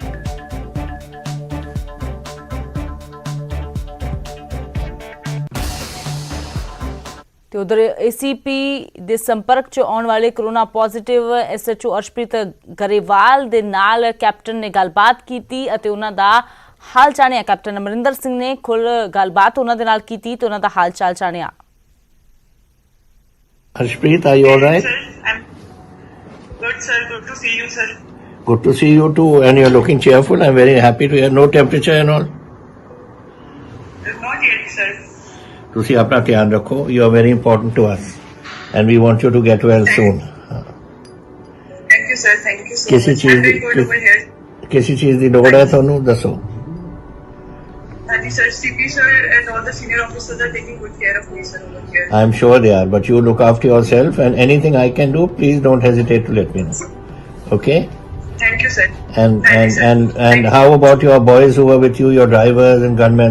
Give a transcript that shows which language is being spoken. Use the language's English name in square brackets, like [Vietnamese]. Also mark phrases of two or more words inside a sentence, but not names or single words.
[Punjabi] ਤੇ ਉਧਰ ਏਸੀਪੀ ਦੇ ਸੰਪਰਕ 'ਚ ਆਉਣ ਵਾਲੇ [English] corona positive [Punjabi] ਐਸਐਚਓ ਅਰਸ਼ਪ੍ਰੀਤ ਗਰੇਵਾਲ ਦੇ ਨਾਲ ਕੈਪਟਨ ਨੇ ਗੱਲਬਾਤ ਕੀਤੀ ਅਤੇ ਉਹਨਾਂ ਦਾ ਹਾਲ ਜਾਣਿਆ। ਕੈਪਟਨ ਅਮਰਿੰਦਰ ਸਿੰਘ ਨੇ ਖੁੱਲ ਗੱਲਬਾਤ ਉਹਨਾਂ ਦੇ ਨਾਲ ਕੀਤੀ ਤੇ ਉਹਨਾਂ ਦਾ ਹਾਲ ਚਾਲ ਜਾਣਿਆ। [English] Harshpreet, are you all right? Sir, I'm good, sir. Good to see you, sir. Good to see you too, and you're looking cheerful. I'm very happy to hear. No temperature and all. Not yet, sir. [Punjabi] ਤੁਸੀਂ ਆਪਣਾ ਧਿਆਨ ਰੱਖੋ. [English] You are very important to us, and we want you to get well soon. Thank you, sir. Thank you so [Punjabi] ਕਿਸੇ [English] much. I'm [Punjabi] ਚੀਜ਼ [English] very good over here. [Punjabi] ਕਿਸੇ ਚੀਜ਼ ਦੀ ਲੋੜ ਹੈ ਤੁਹਾਨੂੰ ਦੱਸੋ. [English] Thank you, sir. CP, sir, and all the senior officers are taking good care of me, sir, over here. I'm sure they are, but you look after yourself, and anything I can do, please don't hesitate to let me know. Okay? Thank you, sir. And Thank you, and sir. and Thank and you. how about your boys who were with you, your drivers and gunmen?